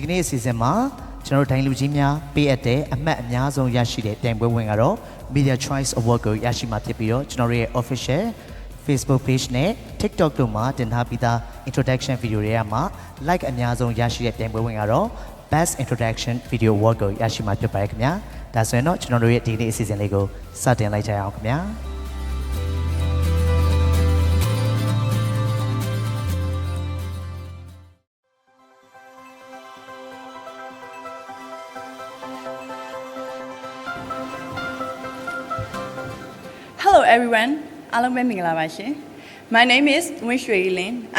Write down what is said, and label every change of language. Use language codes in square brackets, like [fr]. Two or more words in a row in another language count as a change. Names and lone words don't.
[my] နေ့အစီအစဉ်မှာကျွန်တော်ဒိုင်လူကြီးများပေးအပ်တဲ့အမှတ်အများဆုံးရရှိတဲ့ပြိုင်ပွဲဝင်ကတော့ Media Choice Award ကိုရရှိမှာဖြစ်ပြီးတော့ကျွန်တော်ရဲ့ [en] Official Facebook Page [my] နဲ့ TikTok တို့မှာတင်ထားပြီးသား [en] Introduction Video [my] တွေကမှ Like အများဆုံးရရှိတဲ့ပြိုင်ပွဲဝင်ကတော့ Best Introduction Video Award ကိုရရှိမှာဖြစ်ပါတယ်ခင်ဗျာဒါဆိုရင်တော့ကျွန်တော်တို့ရဲ့ဒီနေ့အစီအစဉ်လေးကိုစတင်လိုက်ကြရအောင်ခင်ဗျာ [en] Hello everyone, my name is Nguyen Shui Lin.